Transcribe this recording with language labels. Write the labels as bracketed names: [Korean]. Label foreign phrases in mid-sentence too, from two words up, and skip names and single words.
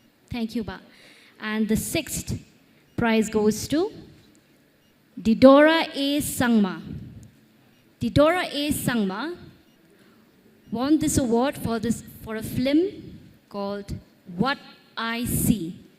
[English] Thank you, Ba. And the sixth prize goes to Didora A. Sangma. Didora A. Sangma won this award for a film called What I See.